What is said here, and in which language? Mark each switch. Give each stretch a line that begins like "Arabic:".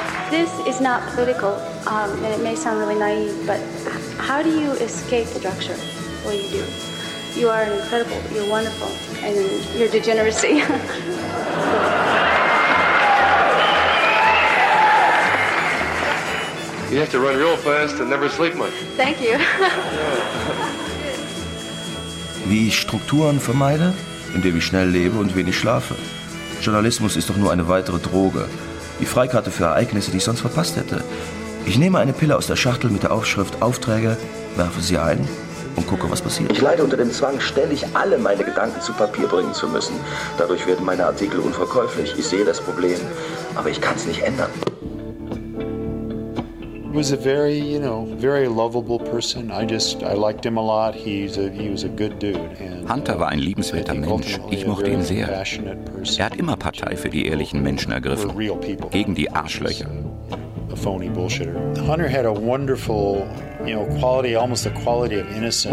English: This is not political, and it may sound really naive, but how do you escape the structure? Well, you do. You are incredible, you're wonderful, and your degeneracy. You have to run real fast and never sleep much. Thank you.
German: Wie ich Strukturen vermeide, indem ich schnell lebe und wenig schlafe. Journalismus ist doch nur eine weitere Droge. Die Freikarte für Ereignisse, die ich sonst verpasst hätte. Ich nehme eine Pille aus der Schachtel mit der Aufschrift Aufträge, werfe sie ein und gucke, was passiert. Ich leide unter dem Zwang, ständig alle meine Gedanken zu Papier bringen zu müssen. Dadurch werden meine Artikel unverkäuflich. Ich sehe das Problem, aber ich kann es nicht ändern.
English: He was a very, you know, very lovable person. I liked him a lot. He was a good dude.
German: Hunter war ein liebenswerter Mensch. Ich mochte ihn sehr. Er hat immer Partei für die ehrlichen Menschen ergriffen, gegen die Arschlöcher.
English: A phony bullshitter. Hunter had a wonderful, you know, quality, almost a quality of innocence.